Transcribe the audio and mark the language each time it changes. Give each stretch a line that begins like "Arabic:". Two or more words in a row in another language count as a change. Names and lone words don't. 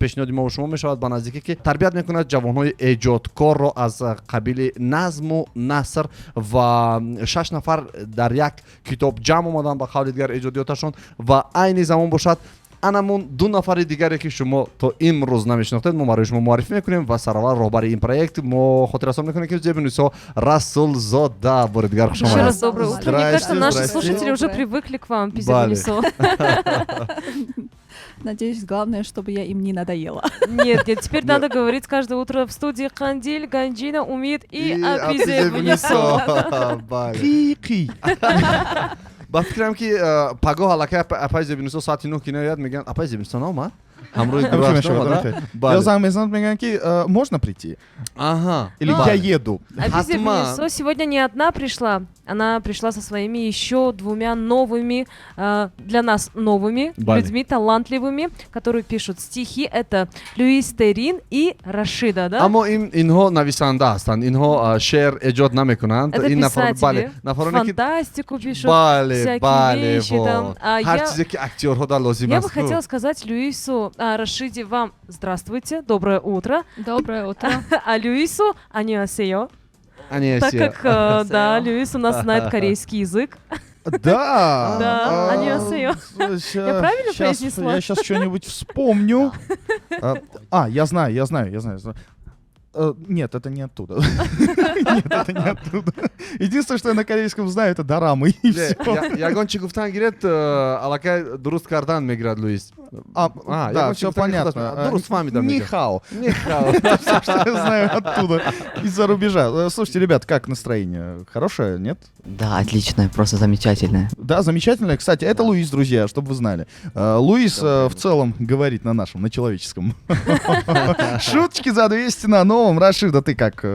Tajik: Пешниҳоди мо шумо мешавад ба наздикӣ ки тарбият мекунад ҷавонҳои эҷодкорро аз қабили назму наср ва 6 нафар дар як китоб ҷамъ омадан ба қавли дигар эҷодиёташон ва айни замон бошад анамун 2 нафари дигаре ки шумо то имрӯз намешинохтед, мо барои шумо муаррифӣ мекунем ва сараввал роҳбари ин проект мо хотиррасон мекунем ки Зебинисо Расулзода. Бори дигар хуш
Russian: Еще
Tajik: омадед.
Russian: раз доброе утро. Мне кажется, наши Здрасте. слушатели уже привыкли к вам,
Tajik: Бали. Пизелинисо.
Russian: Надеюсь, главное, чтобы я им не надоела. Нет, теперь надо говорить каждое утро в студии Кандиль, Ганджина, Умид и Апизебинисо.
Tajik: Ки. ба фикрам ки пагоҳ аллакай апай Зебинисо соати 9 ки наояд мегӯянд апай Зебинисо наомад ҳамроҳи гурӯҳ
Russian: Я замеснут Меганки, можно прийти? Ага. Или я еду? Апизебинисо сегодня не одна пришла. Она пришла со своими еще 2 новыми, для нас новыми
Tajik: Бали.
Russian: людьми, талантливыми, которые пишут стихи. Это Луис Терин и Рашида, да?
Tajik: аммо инҳо нависанда ҳастанд, инҳо шеър эҷод намекунанд.
Russian: Это
Tajik: ин
Russian: писатели,
Tajik: нафароне ки
Russian: фантастику пишут,
Tajik: бале
Russian: всякие вещи там. А
Tajik: ҳар
Russian: я-
Tajik: чизе ки актёрҳо дар лозим
Russian: Я
Tajik: аст.
Russian: бы хотела сказать Люису, Рашиде, вам здравствуйте, доброе утро, Доброе утро. а Люису аньосеё,
Korean: Ани
Russian: так
Korean: эсия.
Russian: как, да, Люис у нас знает корейский язык. Да. Да, 안녕하세요. Я правильно произнесла? Я сейчас что-нибудь вспомню. Я знаю. Нет, это не оттуда. Нет, это не оттуда. Единственное, что я на корейском знаю, это дорамы. И все.
Tajik: ягон чӣ гуфтан гиред аллакай дуруст кардан мегирад Луис.
Russian: Да,
Tajik: ягон чӣ
Russian: все
Tajik: гуфтан гирад,
Russian: понятно.
Tajik: дуруст фаҳмидам мегирад. Нихао. Нихао.
Russian: Все, что я знаю оттуда, из-за рубежа. Слушайте, ребят, как настроение? Хорошее, нет? Да, отличная, просто замечательная. Да, замечательно. Кстати, это Луис, друзья, чтобы вы знали. Луис в целом говорит на нашем, на человеческом. Шуточки за 200 на новом. Рашида, ты как?